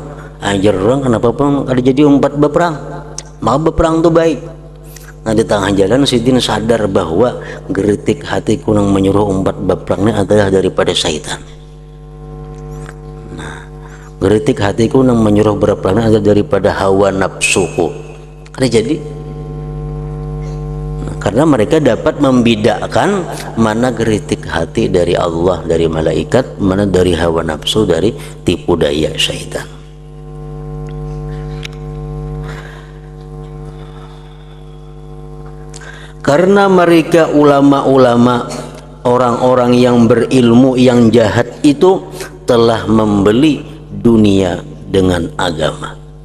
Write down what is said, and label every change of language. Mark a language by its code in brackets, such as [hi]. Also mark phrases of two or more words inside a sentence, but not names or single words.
[bjn] Ajar orang kenapa pun kada jadi umpat berperang, maka berperang tuh baik. Nah, di tengah jalan Sidin sadar bahwa geritik hatiku yang menyuruh umpat berperangnya adalah daripada syaitan. Nah, geritik hatiku yang menyuruh berperangnya adalah daripada hawa nafsuku. Kada jadi. [id] Karena mereka dapat membedakan mana geritik hati dari Allah, dari malaikat, mana dari hawa nafsu, dari tipu daya syaitan. Karena mereka ulama-ulama, orang-orang yang berilmu yang jahat itu telah membeli dunia dengan agama